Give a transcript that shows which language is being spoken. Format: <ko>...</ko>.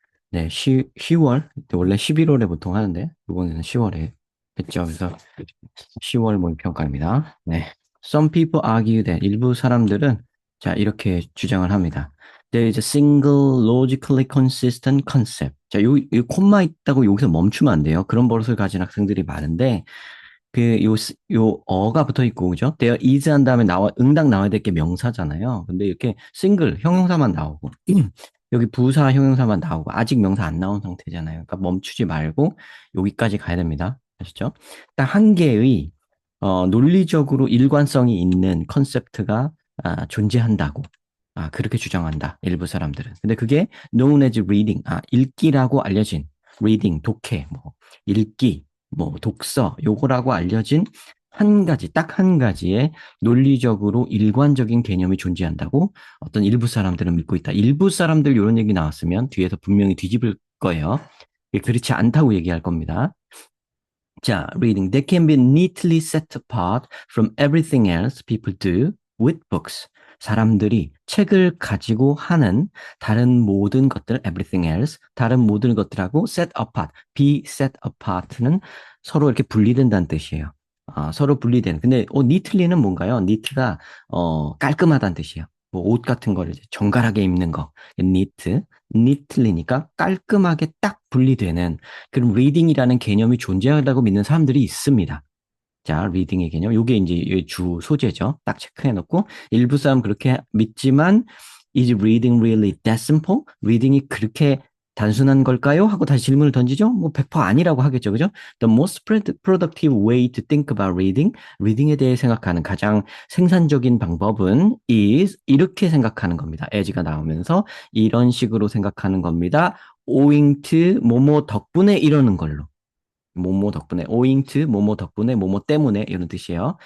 <ko>네, 10월, 원래 11월에 보통 하는데, 이번에는 10월에 했죠. 그래서 10월 모의평가입니다. 네.</ko> <en>Some people argue that</en> <ko>일부 사람들은 자, 이렇게 주장을 합니다.</ko> <en>There is a single logically consistent concept.</en> <ko>자, 요 콤마 있다고 여기서 멈추면 안 돼요. 그런 버릇을 가진 학생들이 많은데, 요 어가 붙어 있고, 그죠?</ko> <en>there is</en> <ko>한 다음에 응당 나와야 될 게 명사잖아요. 근데 이렇게 싱글, 형용사만 나오고, 여기 부사 형용사만 나오고, 아직 명사 안 나온 상태잖아요. 그러니까 멈추지 말고, 여기까지 가야 됩니다. 아시죠? 딱 한 개의, 논리적으로 일관성이 있는 컨셉트가 존재한다고. 그렇게 주장한다. 일부 사람들은. 근데 그게</ko> <en>known as reading,</en> <ko>읽기라고 알려진, reading, 독해, 뭐, 읽기, 뭐 독서 요거라고 알려진 한 가지 딱 한 가지의 논리적으로 일관적인 개념이 존재한다고 어떤 일부 사람들은 믿고 있다. 일부 사람들 이런 얘기 나왔으면 뒤에서 분명히 뒤집을 거예요. 그렇지 않다고 얘기할 겁니다. 자, reading.</ko> <en>They can be neatly set apart from everything else people do with books.</en> <ko>사람들이 책을 가지고 하는 다른 모든 것들,</ko> <en>everything else,</en> <ko>다른 모든 것들하고 set apart, be set apart는 서로 이렇게 분리된다는 뜻이에요. 서로 분리된. 근데 neatly는 뭔가요? neat가 깔끔하다는 뜻이에요. 뭐 옷 같은 거를 이제 정갈하게 입는 거, neat, neatly니까 깔끔하게 딱 분리되는 그럼 reading이라는 개념이 존재한다고 믿는 사람들이 있습니다. 자, reading의 개념. 요게 이제 주 소재죠. 딱 체크해 놓고 일부 사람 그렇게 믿지만</ko> <en>is reading really that simple?</en> <ko>reading이 그렇게 단순한 걸까요? 하고 다시 질문을 던지죠. 뭐 100% 아니라고 하겠죠. 그죠?</ko> <en>The most productive way to think about reading,</en> <ko>reading에 대해 생각하는 가장 생산적인 방법은 is 이렇게 생각하는 겁니다. as가 나오면서 이런 식으로 생각하는 겁니다. owing to 뭐뭐 덕분에 이러는 걸로. 뭐뭐 덕분에, owing to 뭐뭐 덕분에, 뭐뭐 때문에 이런 뜻이에요.</ko>